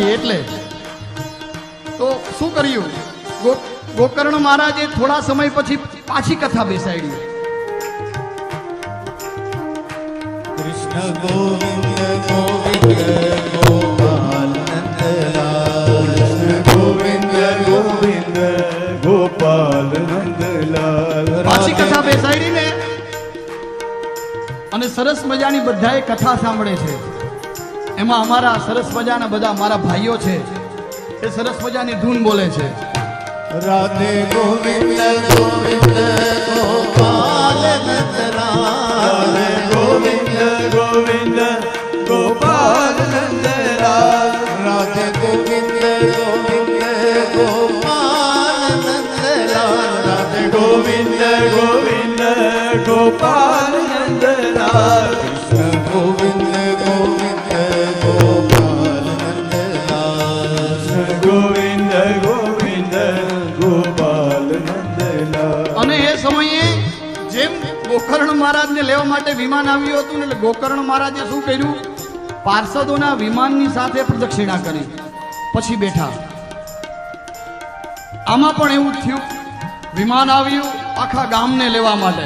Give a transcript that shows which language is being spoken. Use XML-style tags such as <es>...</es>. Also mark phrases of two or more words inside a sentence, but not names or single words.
<gu>એટલે તો શું કર્યું? ગોકર્ણ મહારાજે થોડા સમય પછી પાછી કથા બેસાડી. कृष्ण गोविंद गोविंद गोपाल नंदलाल कृष्ण गोविंद गोविंद गोपाल नंदलाल. પાછી કથા બેસાડી ને અને સરસ મજાની બધાએ કથા સાંભળે છે. એમાં અમારા સરસ મજાના બધા મારા ભાઈઓ છે, એ સરસ મજાની ધૂન બોલે છે. राधे गोविंद गोविंद गोपाल नंदलाल गोविंद गोविंद गोपाल नंदलाल राधे गोविंद गोविंद गोपाल नंदलाल राधे गोविंद गोविंद गोपाल नंदलाल कृष्ण गोविंद गोविंद गोपाल नंदलाल कृष्ण गोविंद गोविंद गोपाल नंदलाल. અને એ સમયે જેમ ગોકર્ણ મહારાજને લેવા માટે વિમાન આવ્યું હતું ને, એટલે ગોકર્ણ મહારાજે શું કર્યું? પાર્ષદોના વિમાનની સાથે પ્રદક્ષિણા કરી પછી બેઠા. આમાં પણ એવું થયું, વિમાન આવ્યું આખા ગામને લેવા માટે.</gu>